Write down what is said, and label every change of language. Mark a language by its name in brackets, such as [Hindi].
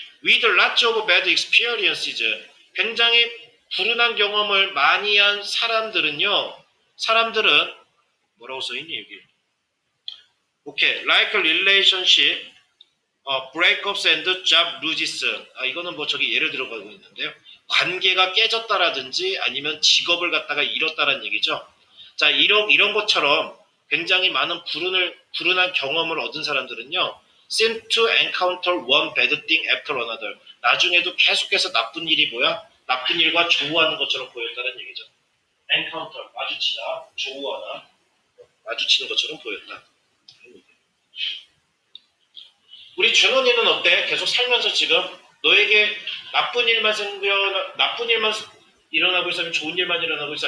[English] with lots of bad experiences. [Korean] 굉장히 불운한 경험을 많이 한 사람들은요. 사람들은 뭐라고 써있니 여기? 오케이. [English] like relationship, breakups and job losses. [Korean] 이거는 뭐 저기 예를 들어가고 있는데요. 관계가 깨졌다라든지 아니면 직업을 갖다가 잃었다라는 얘기죠. 자, 이런 것처럼 굉장히 많은 불운한 경험을 얻은 사람들은요. [English] seem to encounter one bad thing after another. [Korean] 나중에도 계속해서 나쁜 일이 뭐야? 나쁜 일과 조우하는 것처럼 보였다는 얘기죠. encounter, 마주치다, 조우하다, 마주치는 것처럼 보였다. 우리 준원이는 어때? 계속 살면서 지금 너에게 나쁜 일만 일어나고 있으면 좋은 일만 일어나고 있어?